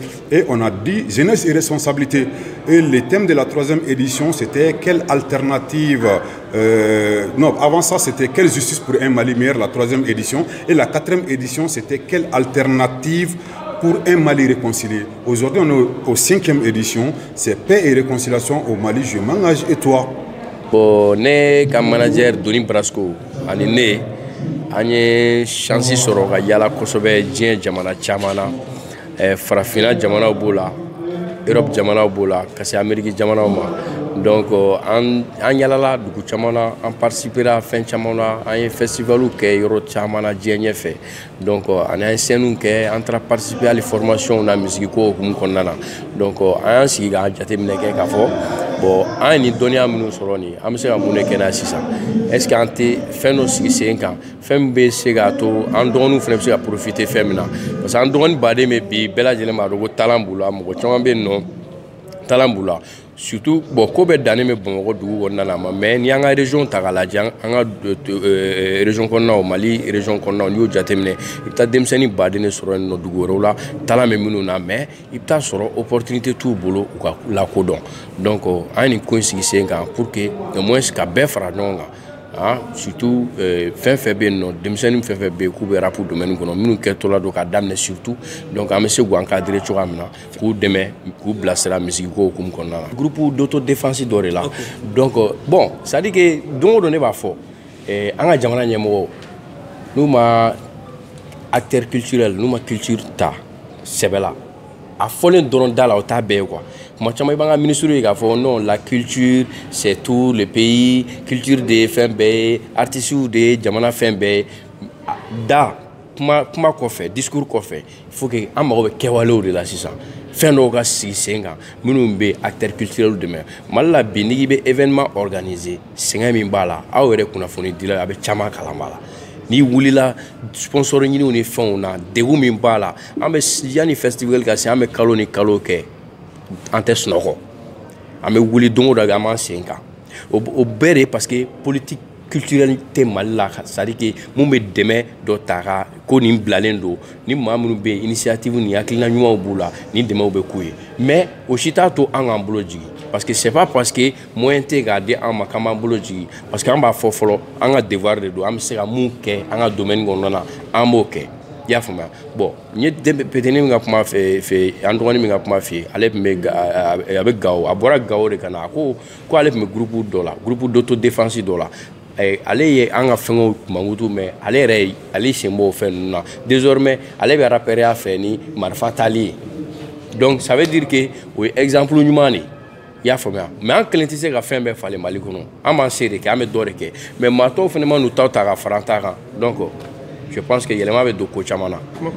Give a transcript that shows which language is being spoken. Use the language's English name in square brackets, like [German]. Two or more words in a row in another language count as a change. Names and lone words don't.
[French] Et on a dit jeunesse et responsabilité. Et le thème de la troisième édition, c'était quelle alternative non, avant ça, c'était quelle justice pour un Mali meilleur, la troisième édition. Et la quatrième édition, c'était quelle alternative pour un Mali réconcilié. Aujourd'hui, on est au 5e édition, c'est paix et réconciliation au Mali, je m'engage et toi. [Bambara] Bon, ne ka manager Doni Brasco ani ne an ye chance sɔrɔ ka yala kosɛbɛ diɲɛ jamana caman na farafina jamanaw b'o la Europe jamanaw b'o la ka se Amérique jamanaw ma donc an yalala dugu caman na an participera fɛn caman na an ye festivalu kɛ yɔrɔ caman na diɲɛ ɲɛfɛ donc an ye scènes kɛ an taara [French] participer hali [Bambara] formation na misigiko hukumu kɔnɔna na donc an y'an sigi k'an jateminɛ kɛ k'a fɔ bon an ye nin dɔnniya minnu sɔrɔ nin an bɛ se ka mun de kɛ n'a sisan [French] est ce que [Bambara] an tɛ fɛn dɔ sigi sen kan fɛn min bɛ se k'a to an dɔgɔninw fana bɛ se ka profiter fɛn min na [French] parce que [Bambara] an dɔgɔnin baden bɛ bi bɛɛ lajɛlen b'a dɔn ko talent b'u la mɔgɔ caman bɛ yen nɔ talent b'u la [French] surtout bon [Bambara] ko bɛɛ dannen bɛ Bamakɔ dugu kɔnɔna na ma mais ni an ka région ta k'a lajɛ an ka région kɔnɔnaw Mali région kɔnɔnaw n'i y'o jateminɛ i bɛ taa denmisɛnnin baden de sɔrɔ yen nɔ dugu wɛrɛw la talent bɛ minnu na mais i bɛ taa sɔrɔ opportunité t'u bolo u ka lakodɔn donc an ye nin ko in sigi sen kan [French] pour que au moins [Bambara] ka bɛɛ fara ɲɔgɔn kan surtout fɛn fɛn bɛ yen nɔ denmisɛnnin fɛn fɛn bɛ yen k'u bɛ rap domaine kɔnɔ minnu kɛtɔla don ka daminɛ surtout donc an bɛ se k'u encadrer cogoya min na k'u dɛmɛ k'u bilasira misigiko hukumu kɔnɔna na [French] groupe d'autodéfense [Bambara] dɔ de la [French] donc bon c'est à dire que [Bambara] don o don ne b'a fɔ an ka jamana ɲɛmɔgɔw n'u ma [French] acteur culturel [Bambara] n'u ma culture ta sɛbɛ la a fɔlen dɔrɔn da la o t'a bɛɛ ye quoi kuma caman i b'an ka ministre ye k'a fɔ [French] non la culture c'est tout le pays [Bambara] culture de ye fɛn bɛɛ ye artistes de ye jamana fɛn bɛɛ ye da kuma kɔfɛ discours kɔfɛ [French] il faut que [Bambara] an mago bɛ kɛwalew de la sisan fɛn dɔw ka sigi sen kan minnu bɛ [French] acteurs culturels [Bambara] dɛmɛ Mali la bi n'i bɛ événement organiser sɛgɛn min b'a la aw yɛrɛ kunnafoni dila a bɛ caman kalan b'a la n'i wulila sponsor ɲiniw ni fɛnw na degun min b'a la an bɛ yanni festival ka se an bɛ kalo ni kalo kɛ an tɛ sunɔgɔ an bɛ wuli don o don an b'an sen kan o bɛɛ de [French] parce que politique culturelle [Bambara] tɛ Mali la [French] c'est à dire que [Bambara] mun bɛ dɛmɛ dɔ ta ka ko nin bilalen don ni maa minnu bɛ yen initiative ni hakilina ɲumanw b'u la ni dɛmɛw bɛ k'u ye mais o si t'a to an k'an bolo jigin [French] parce que c'est pas parce que moyen [Bambara] tɛ k'a di an ma k'an b'an bolo jigin [French] parce que [Bambara] an b'a fɔ fɔlɔ an ka devoir de don an bɛ se ka mun kɛ an ka domaine kɔnɔna na an b'o kɛ i y'a faamuya bon n ye petini min ka kuma fɛ an dɔgɔnin min ka kuma fɛ ale tun bɛ a bɛ Gawo a bɔra Gawo de ka na ko ale tun bɛ groupe dɔ la [French] groupe d'autodéfense [Bambara] dɔ la ale ye an ka fɛngɛw mankutu mais ale sen b'o fɛn ninnu na désormais ale bɛ rappeur fɛ ni marifa tali ye [French] donc ça veut dire que [Bambara] o ye exemple ɲuman de i y'a faamuya mais an kelen tɛ se ka fɛn bɛɛ falen Mali kɔnɔ an b'an se de kɛ an bɛ dɔ de kɛ mais maa tɔw fana ma n'u taw ta ka fara an ta kan [French] donc je pense que [Bambara] yɛlɛma bɛ don ko caman na